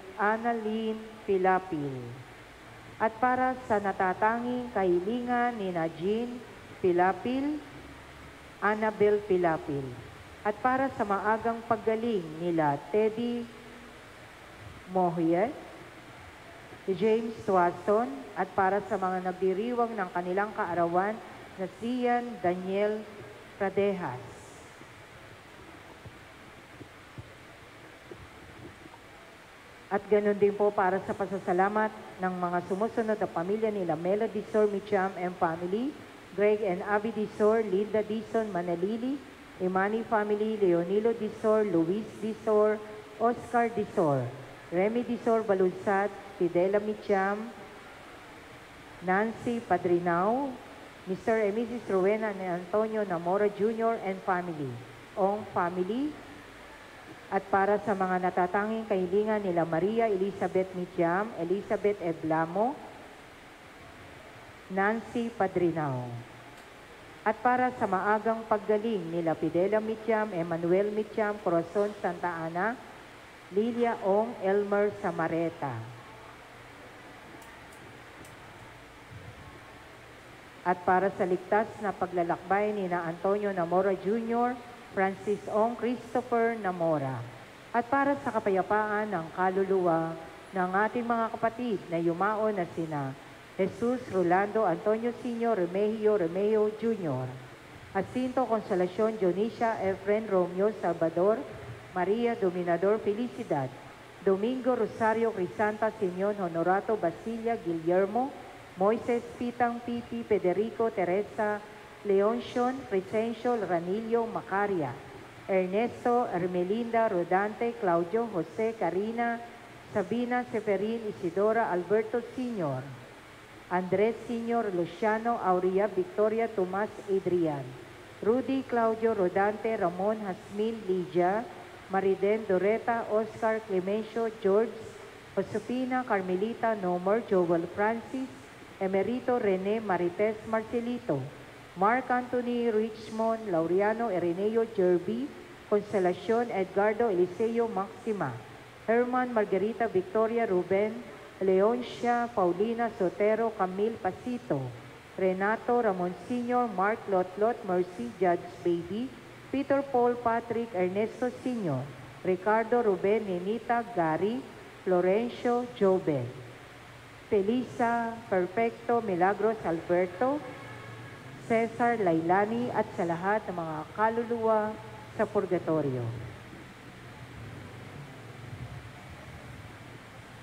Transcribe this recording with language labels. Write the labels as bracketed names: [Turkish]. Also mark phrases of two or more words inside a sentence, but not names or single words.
[Filipino] Annalyn Pilapil at para sa natatanging kahilingan ni Jean Pilapil, Annabel Pilapil, at para sa maagang paggaling nila Teddy Mohier, James Swanson, at para sa mga nagdiriwang ng kanilang kaarawan na Sian Daniel Pradejas. At ganoon din po para sa pasasalamat ng mga sumusunod na pamilya nila Mela Disor, Micham [English] and family, [Filipino] Greg and Abby Disor, Linda Dison, Manalili, Imani family, Leonilo Disor, Luis Disor, Oscar Disor, Remy Disor Balunsat, Fidela Micham, Nancy Padrinao, [English] Mr. and Mrs. Rowena and Antonio Namora Jr. and family, Ong family, [Filipino] at para sa mga natatanging kahilingan nila Maria Elizabeth Micham, Elizabeth Eblamo, Nancy Padrinao. At para sa maagang paggaling nila Fidela Micham, Emmanuel Micham, Corazon Santa Ana, Lilia Ong, Elmer Samareta. At para sa ligtas na paglalakbay ni na Antonio Namora Jr., Francis Ong, Christopher Namora. At para sa kapayapaan ng kaluluwa ng ating mga kapatid na yumao na sina Jesus Rolando Antonio Sr., Remigio Jr., Jacinto Consolacion, Dionisha, Efren Romeo Salvador, Maria Dominador Felicidad, Domingo Rosario Crisanta Simeon Honorato Basilia Guillermo, Moises Pitang Pipi Federico Teresa Leoncion Crescencio Ranillo Macaria, Ernesto Ermelinda Rodante Claudio Jose Carina Sabina Seferin Isidora Alberto Sr., Andres Sr. Luciano Aurea Victoria Tomas Adrian, Rudy Claudio Rodante Ramon Hasmin Lydia Mariden Doreta, Oscar Clemencio, George, Josefina Carmelita Nomer, Joel Francis, Emerito Rene Marites Marcelito, Mark Anthony Richmond, Laureano Ireneo Jerby, Consolacion Edgardo Eliseo Maxima, Herman Margarita Victoria Ruben, Leoncia Paulina Sotero Camille Pasito, Renato Ramon Sr., Mark Lotlot, Mercy Judge Baby, Peter Paul Patrick Ernesto Sr., Ricardo Ruben Nenita Gary, Florencio Jobe, Felisa Perfecto Milagros Alberto, Cesar Lailani at sa lahat ng mga kaluluwa sa purgatorio.